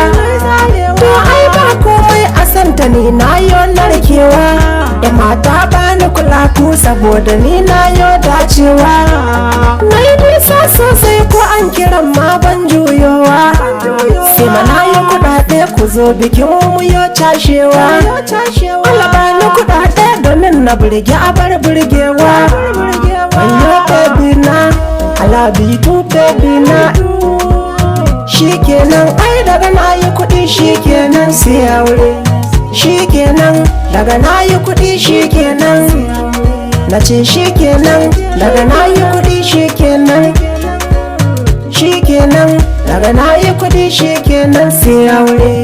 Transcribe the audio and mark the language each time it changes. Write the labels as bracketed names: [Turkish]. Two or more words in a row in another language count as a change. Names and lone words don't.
[Hausa] To ai ba komai a santa ni na yo narkewa, da mata bani kula ku saboda ni na yo dacewa. Na yi nisa sosai ko an kiran ma ban juyowa, sai mana yi kuɗaɗe ku zo bikin mu yo cashewa. Allah bani kuɗaɗe domin na burge a bar burgewa. Wanyo baby na [English] I love you too baby [Hausa] na. Shikenan ai daga nayi kuɗi shikenan sai aure. Shikenan daga nayi kuɗi shikenan nace shikenan daga nayi kuɗi shikenan daga nayi kuɗi shikenan sai aure.